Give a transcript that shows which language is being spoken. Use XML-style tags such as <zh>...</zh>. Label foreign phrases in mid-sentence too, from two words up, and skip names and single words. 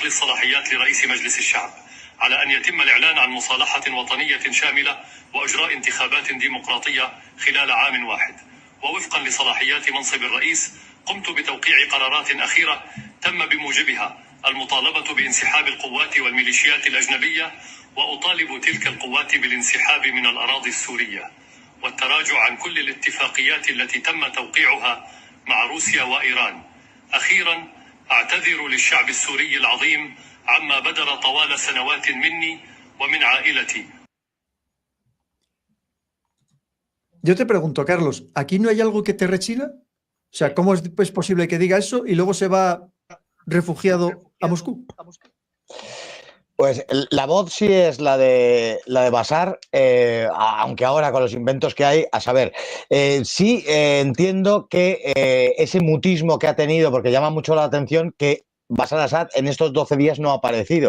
<ar>الصلاحيات لرئيس مجلس الشعب على أن يتم الإعلان عن مصالحة وطنية شاملة وإجراء انتخابات ديمقراطية خلال عام واحد ووفقا لصلاحيات منصب الرئيس قمت بتوقيع قرارات أخيرة تم بموجبها المطالبة بانسحاب القوات والميليشيات الأجنبية وأطالب تلك القوات بالانسحاب من الأراضي السورية والتراجع عن كل الاتفاقيات التي تم توقيعها مع روسيا وإيران. أخيرا أعتذر للشعب السوري العظيم عما بدر طوال سنوات مني ومن عائلتي.</ar> <es>Yo te pregunto, Carlos, ¿aquí no hay algo que te rechina? O sea, ¿cómo es pues posible que diga eso y luego se va refugiado a Moscú? Pues la voz sí es la de Bashar, aunque ahora con los inventos que hay, a saber, sí entiendo que ese mutismo que ha tenido, porque llama mucho la atención que Bashar al-Assad en estos 12 días no ha aparecido.</es>